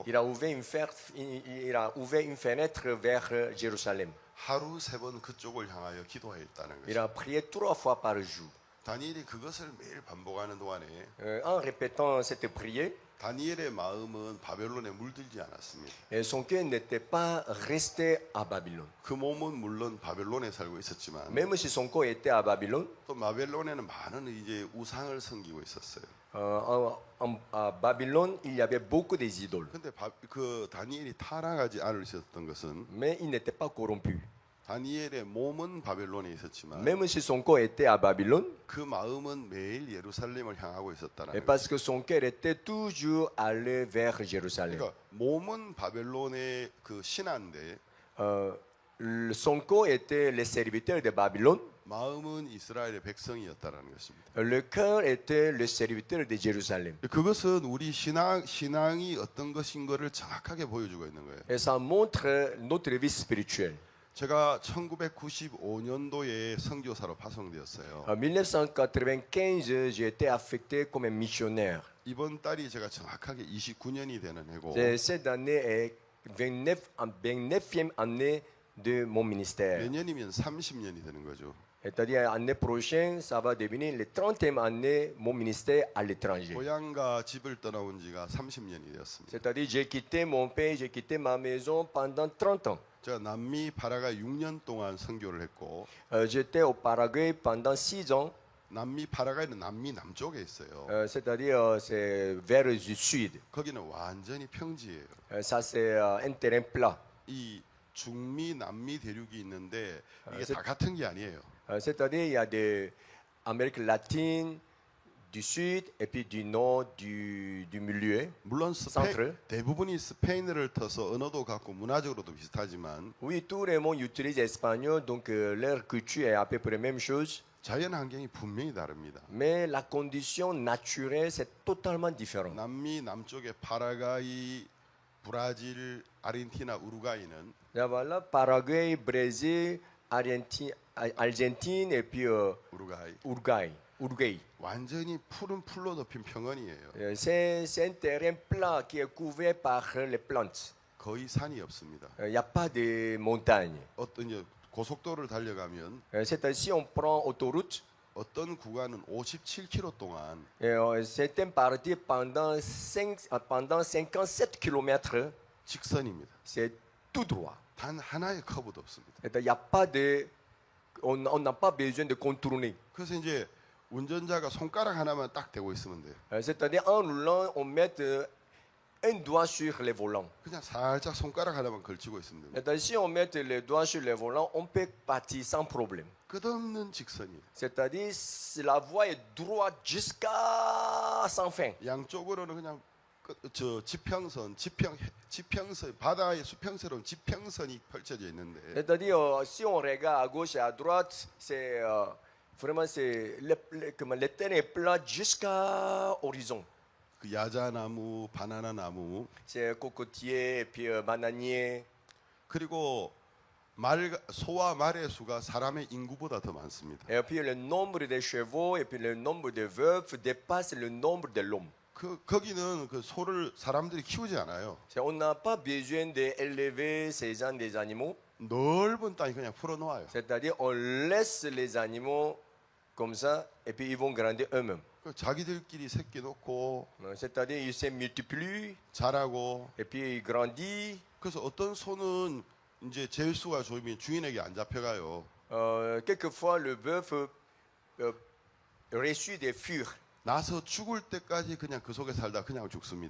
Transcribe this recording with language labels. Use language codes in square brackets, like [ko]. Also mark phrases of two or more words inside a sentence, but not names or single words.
[fr] il a ouvert une fenêtre vers Jérusalem. [ko] 하루 3번 그쪽을 향하여 기도했다는 [fr] Il [ko] 것이. [fr] a prié 3 fois par jour. [ko] 다니엘이 그것을 매일 반복하는 동안에 [fr] En répétant cette prière, [ko] 다니엘의 마음은 바벨론에 물들지 않았습니다. [fr] son cœur n'était pas resté à Babylone. [ko] 그 몸은 물론 바벨론에 살고 있었지만 [fr] Même si son corps était à Babylone, [ko] 또 바벨론에는 많은 이제 우상을 섬기고 있었어요. [fr] à Babylone, il y avait beaucoup des idoles. [ko] 근데 그 다니엘이 타락하지 않으셨던 것은 [fr] Mais il n'était pas corrompu. [ko] 다니엘의 몸은 바벨론에 있었지만 [fr] Même si son corps était à Babylone, [ko] 그 마음은 매일 예루살렘을 향하고 있었다는 [fr] et [ko] 거예요. [fr] parce que son cœur était toujours allé vers Jérusalem. [ko] 그러니까 몸은 바벨론의 그 신하인데 [fr] Son corps était les serviteurs de Babylone, [ko] 마음은 이스라엘의 백성이었다는 것입니다. [fr] le cœur était le serviteur de Jérusalem. [ko] 그것은 우리 신앙이 어떤 것인 것을 정확하게 보여주고 있는 거예요. [fr] Et ça montre notre vie spirituelle. [ko] 제가 1995년도에 선교사로 파송되었어요. [fr] En 1995, j'ai été affecté comme un missionnaire. [ko] 이번 달이 제가 정확하게 29년이 되는 해고 [fr] Cette année est 29e année de mon ministère. [ko] 내년이면 30년이 되는 거죠. [fr] C'est-à-dire l'année prochaine, ça va devenir la 30e année mon ministère à l'étranger. [ko] 고향과 집을 떠나온 지가 30년이 되었습니다. [fr] C'est-à-dire j'ai quitté mon pays, j'ai quitté ma maison pendant 30 ans. [ko] 제가 남미 파라가 6년 동안 선교를 했고 [fr] J'étais au Paraguay pendant 6 ans. [ko] 남미 파라가이는 남미 남쪽에 있어요. [fr] C'est-à-dire c'est vers le sud. [ko] 거기는 완전히 평지예요. [fr] Ça c'est un terrain plat. [ko] 이 중미 남미 대륙이 있는데 이게 제- 다 같은 게 아니에요. [fr] C'est-à-dire il y a des Amérique latine, du sud et puis du nord, du milieu. [ko] 물론 [fr] Centre. [ko] 대부분이 스페인어를 터서 언어도 같고 문화적으로도 비슷하지만 [fr] Oui, tout le monde utilise l'espagnol, donc leur culture est à peu près la même chose. [ko] 자연 환경이 분명히 다릅니다. [fr] Mais la condition naturelle, c'est totalement différent. [ko] 남미 남쪽의 파라과이, 브라질, 아르헨티나, 우루과이는 [fr] Là, voilà, Paraguay, Brésil, Argentine et puis [ko] 우루과이 [fr] Uruguay. [ko] 완전히 푸른 풀로 덮인 평원이에요. [fr] C'est un terrain plat qui est couvert par les plantes. [ko] 거의 산이 없습니다. [fr] Il n'y a pas de montagne. [ko] 어떤 이제 고속도로를 달려가면 [fr] C'est-à-dire, si on prend autoroute, [ko] 어떤 구간은 57km 동안 [fr] certaines parties pendant 57 km, [ko] 직선입니다. [fr] c'est tout droit. [ko] 단 하나의 커브도 없습니다. [fr] C'est-à-dire, il y a pas de, on n'a pas besoin de contourner. [ko] 그래서 이제 운전자가 손가락 하나만 딱 대고 있으면 돼요. [fr] C'est-à-dire, en roulant, on met un doigt sur les volants. [ko] 그냥 살짝 손가락 하나만 걸치고 있으면 됩니다. [fr] C'est-à-dire, si on met le doigt sur les volants, on peut partir sans problème. [ko] 끝없는 직선이에요. [fr] C'est-à-dire, la voie est droite jusqu'à sans fin. [ko] 양쪽으로는 그냥 저 지평선 바다의 수평선으로 지평선이 펼쳐져 있는데 [fr] C'est-à-dire, si on regarde à gauche et à droite, c'est vraiment le terrain est plat jusqu'à horizon. [ko] 그 야자나무, 바나나 나무 [fr] C'est cocotier et puis bananier. [ko] 그리고 소와 말의 수가 사람의 인구보다 더 많습니다. [fr] Et puis le nombre de chevaux et puis le nombre de veufs dépasse le nombre de l'homme. [ko] 거기는 그 소를 사람들이 키우지 않아요. [fr] On n'a pas besoin d'élever ces gens des animaux. [ko] 넓은 땅이 그냥 풀어놓아요. [fr] C'est-à-dire, on laisse les animaux comme ça et puis ils vont grandir eux-mêmes. [ko] 자기들끼리 새끼 놓고 [fr] C'est-à-dire, ils se multiplient [ko] 자라고 [fr] et puis ils grandissent. [ko] 그래서 어떤 소는 이제 제수가 좋으면 주인에게 안 잡혀가요. [fr] Quelquefois, le bœuf reçut des fures. [ko] 나서 죽을 때까지 그냥 그 속에 살다 그냥 죽습니다.